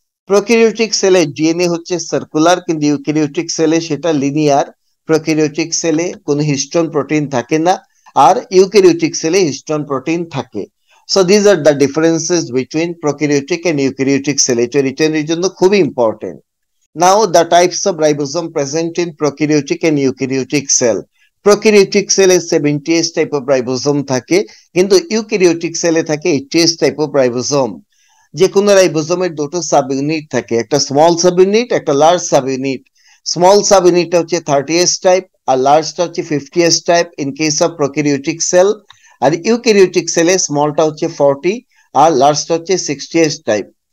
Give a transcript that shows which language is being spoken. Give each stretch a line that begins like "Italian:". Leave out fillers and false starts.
Bangla: Prokaryotic সেলে DNA হচ্ছে circular, কিন্তু ইউক্যারিওটিক সেলে সেটা লিনিয়ার। প্রোক্যারিওটিক সেলে কোনো হিস্টোন প্রোটিন থাকে না, আর ইউক্যারিওটিক সেলে হিস্টোন প্রোটিন থাকে।
English: So these are the differences between prokaryotic and eukaryotic cell.
Bangla: এটা রিটেনের জন্য খুবই important.
English: Now the types of ribosome present in prokaryotic and eukaryotic cell. Prokaryotic cell এ 70S type of ribosome থাকে, কিন্তু eukaryotic সেলে থাকে 80S type of ribosome।
Bangla: যে কোনো রাইবোসোমের দুটো সাব ইউনিট থাকে, একটা স্মল সাব ইউনিট, একটা large sub unit. Small sub ইউনিটটা হচ্ছে 30S টাইপ, আর লার্জটা হচ্ছে 50S type
English: In case of prokaryotic cell.
Bangla: আর eukaryotic সেলে স্মলটা হচ্ছে 40 আর লার্জটা হচ্ছে 60S টাইপ।